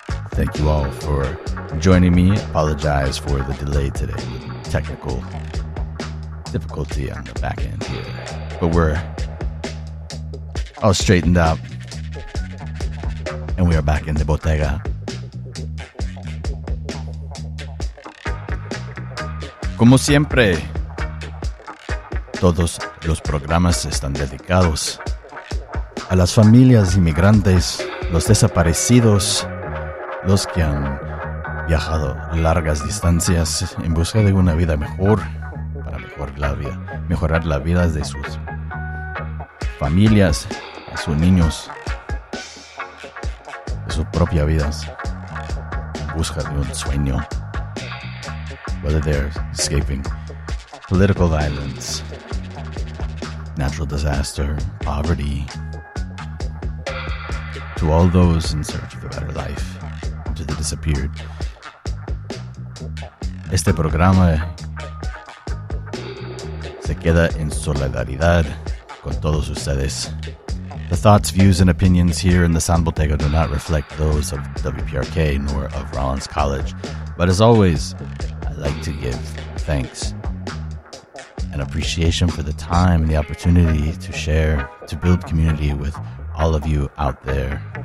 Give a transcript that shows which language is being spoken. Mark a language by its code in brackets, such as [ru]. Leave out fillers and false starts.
[en] Thank you all for joining me. Apologize for the delay today, the technical difficulty on the back end here. But we're all straightened up and we are back in the bottega. [es] Como siempre, todos los programas están dedicados a las familias inmigrantes, los desaparecidos, los que han viajado largas distancias en busca de una vida mejor, para mejorar la vida de sus familias, de sus niños, de sus propias vidas, en busca de un sueño. [en] Whether they're escaping political violence, natural disaster, poverty. To all those in search of a better life, to the disappeared. [es] Este programa se queda en solidaridad con todos ustedes. [en] The thoughts, views, and opinions here in the Sound Bottega do not reflect those of WPRK nor of Rollins College. But as always, I like to give thanks and appreciation for the time and the opportunity to share, to build community with all of you out there.